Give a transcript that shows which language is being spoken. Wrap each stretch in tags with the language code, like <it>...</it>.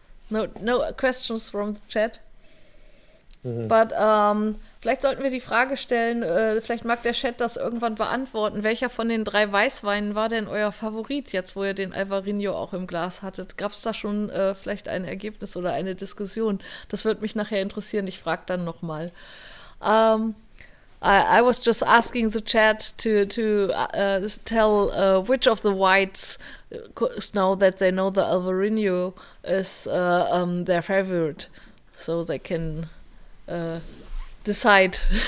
<en>No questions from the chat.</en> <de>But vielleicht sollten wir die Frage stellen, vielleicht mag der Chat das irgendwann beantworten. Welcher von den 3 Weißweinen war denn euer Favorit, jetzt wo ihr den Alvarinho auch im Glas hattet? Gab es da schon vielleicht ein Ergebnis oder eine Diskussion? Das würde mich nachher interessieren. Ich frage dann nochmal.</de> <en>I was just asking the chat to tell which of the whites, now that they know the Alvarinho, is their favorite, so they can decide.</en>